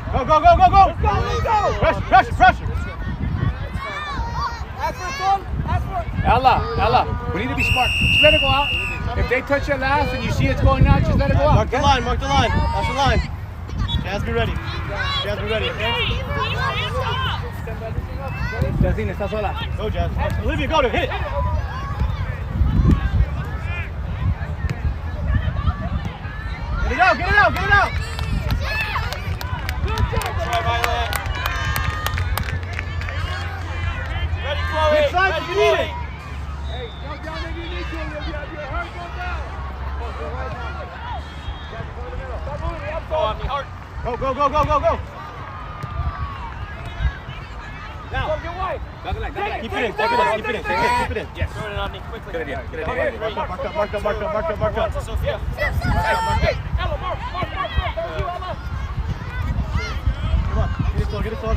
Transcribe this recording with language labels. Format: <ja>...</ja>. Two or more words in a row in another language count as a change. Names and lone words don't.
<en>go, go, go, go! Let's go! Pressure, pressure, pressure! Ella, we need to be smart. Just let it go out. If they touch your last and you see it's going out, just let it go out. Mark the line, mark the line. That's the line. Jazz, be ready. Jazz, be ready, okay?</en> <es>Jazine, está sola.</es> <en>Go, Jazz. Olivia, go to hit it. Get it out, get it out, get it out! Try, Violet. Ready, Chloe. Hit side if you need it. Hey, jump down if you need to, Olivia. If you're hurt, go down. Go right now. Stop moving, up, Go on me, Hart. Go, go, go, go, go, go! Now. Go, get white. Keep it in, keep it in, keep it in, keep it in. Yes. Throw it on me quickly. Good idea, good idea. Mark up, mark up, mark up, mark up, mark up, mark up. To Sophia. Hey, Ella, mark. That was you, Ella. Come on, get it slow, get it slow.</en>